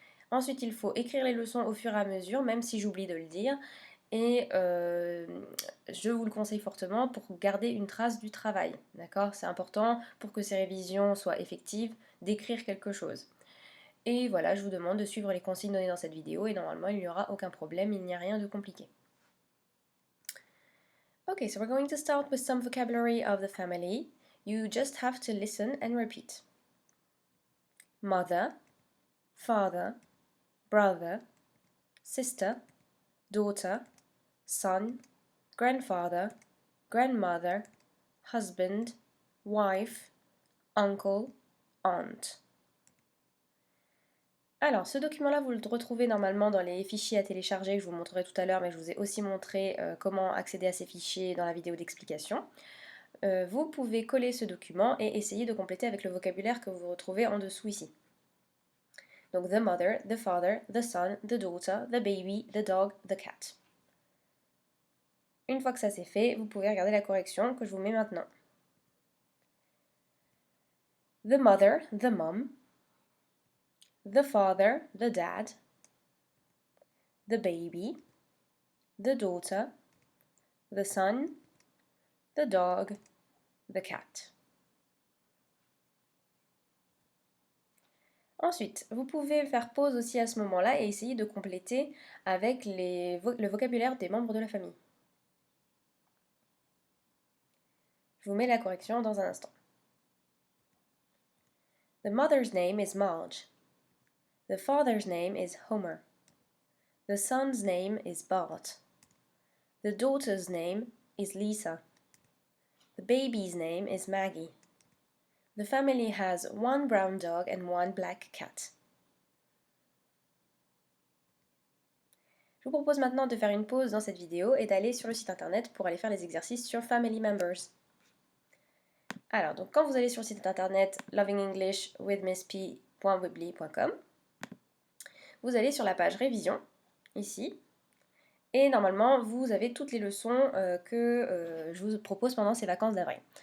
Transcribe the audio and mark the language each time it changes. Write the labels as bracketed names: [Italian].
[French] Ensuite, il faut écrire les leçons au fur et à mesure, même si j'oublie de le dire, et je vous le conseille fortement pour garder une trace du travail, d'accord? C'est important pour que ces révisions soient effectives d'écrire quelque chose. Et voilà, je vous demande de suivre les consignes données dans cette vidéo et normalement il n'y aura aucun problème, il n'y a rien de compliqué. [English] Okay, so we're going to start with some vocabulary of the family. You just have to listen and repeat. Mother, father, brother, sister, daughter, son, grandfather, grandmother, husband, wife, uncle, aunt. [French] Alors, ce document-là, vous le retrouvez normalement dans les fichiers à télécharger que je vous montrerai tout à l'heure, mais je vous ai aussi montré comment accéder à ces fichiers dans la vidéo d'explication. Vous pouvez coller ce document et essayer de compléter avec le vocabulaire que vous retrouvez en dessous ici. Donc, [English] the mother, the father, the son, the daughter, the baby, the dog, the cat. [French] Une fois que ça c'est fait, vous pouvez regarder la correction que je vous mets maintenant. [English] The mother, the mom. The father, the dad. The baby. The daughter. The son. The dog. The cat. [French] Ensuite, vous pouvez faire pause aussi à ce moment-là et essayer de compléter avec le vocabulaire des membres de la famille. Je vous mets la correction dans un instant. [English] The mother's name is Marge. The father's name is Homer. The son's name is Bart. The daughter's name is Lisa. The baby's name is Maggie. The family has one brown dog and one black cat. [French] Je vous propose maintenant de faire une pause dans cette vidéo et d'aller sur le site internet pour aller faire les exercices sur Family Members. Alors, donc quand vous allez sur le site internet lovingenglishwithmissp.weebly.com, vous allez sur la page révision, ici, et normalement vous avez toutes les leçons que je vous propose pendant ces vacances d'avril.